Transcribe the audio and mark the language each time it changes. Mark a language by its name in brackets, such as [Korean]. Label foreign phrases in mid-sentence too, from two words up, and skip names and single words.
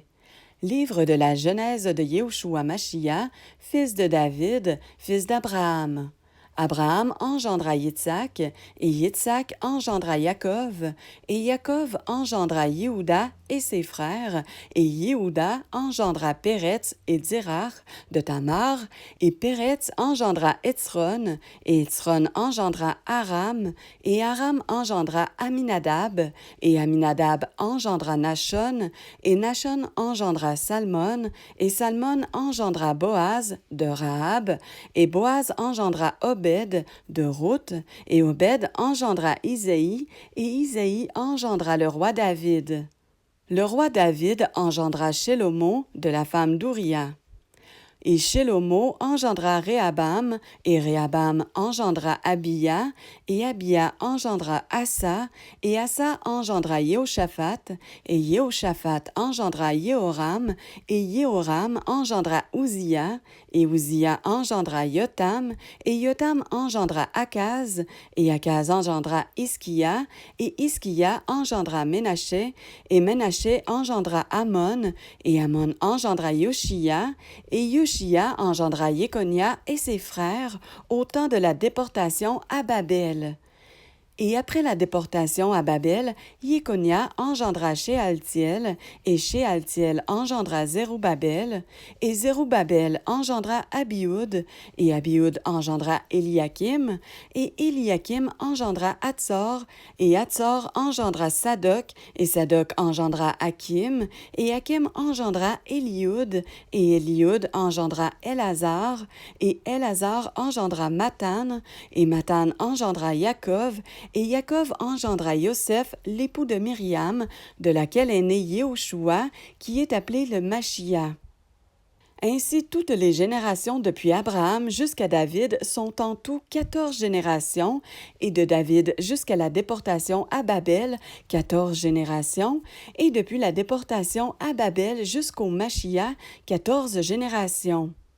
[French] Livre de la Genèse de Yehoshua Mashiach, fils de David, fils d'Abraham. Abraham engendra Yitzhak, et Yitzhak engendra Yaakov, et Yaakov engendra Yehuda et ses frères, et Yehuda engendra Péretz et Zérach de Tamar, et Péretz engendra Hétzron, et Hétzron engendra Aram, et Aram engendra Aminadab, et Aminadab engendra Nachon, et Nachon engendra Salmon, et Salmon engendra Boaz de Rahab, et Boaz engendra Obed de Ruth, et Obed engendra Isaïe, et Isaïe engendra le roi David. Le roi David engendra Shelomo de la femme d'Ouria. Et Shelomo engendra Réhabam, et Réhabam engendra Abia, et Abia engendra Asa, et Asa engendra Jéhoshaphat, et Jéhoshaphat engendra Jéhoram, et Jéhoram engendra Uzziya, et Uzziya engendra Yotam, et Yotam engendra Akaz, et Akaz engendra Ischia, et Ischia engendra Ménaché, et Ménaché engendra Amon, et Amon engendra Yoshia, et Yoshia engendra Jéconia et ses frères au temps de la déportation à Babel. Et après la déportation à Babel, Jéconia engendra Shealtiel, et Shealtiel engendra Zérubbabel, et Zérubbabel engendra Abioud, et Abioud engendra Eliakim, et Eliakim engendra Atzor, et Atzor engendra Sadoc, et Sadoc engendra Hakim, et Hakim engendra Élioud, et Élioud engendra Élazar, et Élazar engendra Mathan, et Mathan engendra Yaakov, et Yaakov engendra Yosef, l'époux de Myriam, de laquelle est né Yehoshua, qui est appelé le Mashiach. Ainsi, toutes les générations depuis Abraham jusqu'à David sont en tout 14 générations, et de David jusqu'à la déportation à Babel, 14 générations, et depuis la déportation à Babel jusqu'au Mashiach, 14 générations.